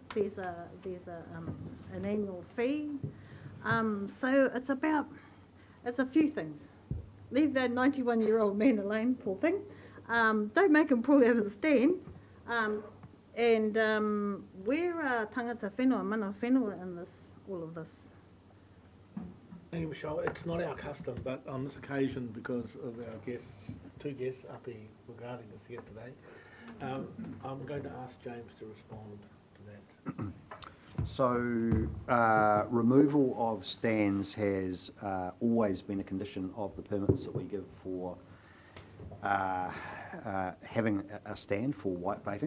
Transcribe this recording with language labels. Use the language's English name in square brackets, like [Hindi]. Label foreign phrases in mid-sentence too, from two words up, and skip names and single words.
[English] There's an annual fee, so it's a few things. Leave that 91-year-old man alone, poor thing. Don't make him pull out of the stand. And where are [Māori] tangata whenua, mana whenua [English] in this, all of this? Thank you, Michelle. It's not our custom, but on this occasion, because of our guests, two guests up here regarding this yesterday, I'm going to ask James to respond to that. So, removal of stands has always been a condition of the permits that we give for having a stand for whitebaiting.